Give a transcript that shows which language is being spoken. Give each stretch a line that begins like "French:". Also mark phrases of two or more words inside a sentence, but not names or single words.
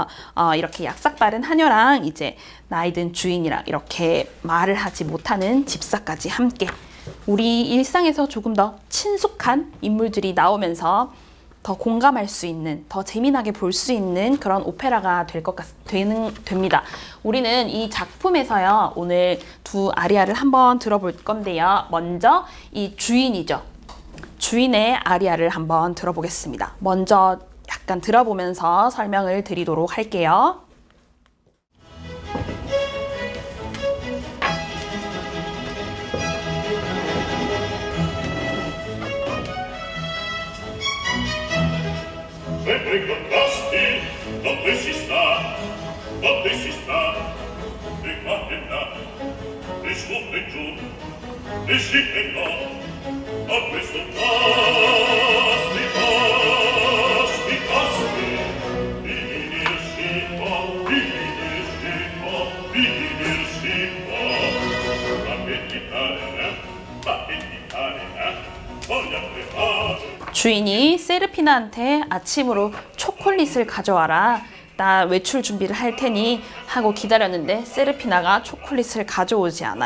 Korean: 이렇게 약삭빠른 하녀랑 이제 나이든 주인이랑 이렇게 말을 하지 못하는 집사까지 함께 우리 일상에서 조금 더 친숙한 인물들이 나오면서 더 공감할 수 있는, 더 재미나게 볼 수 있는 그런 오페라가 됩니다. 우리는 이 작품에서요, 오늘 두 아리아를 한번 들어볼 건데요. 먼저 이 주인이죠. 주인의 아리아를 한번 들어보겠습니다. 먼저 약간 들어보면서 설명을 드리도록 할게요.
Italian: Sempre contrasti, dove si sta, e qua e là, e su e giù, e sì e no, a questo tasti,
Korean: 주인이 세르피나한테 아침으로 초콜릿을 가져와라, 나 외출 준비를 할 테니 하고 기다렸는데 세르피나가 초콜릿을 가져오지 않아요.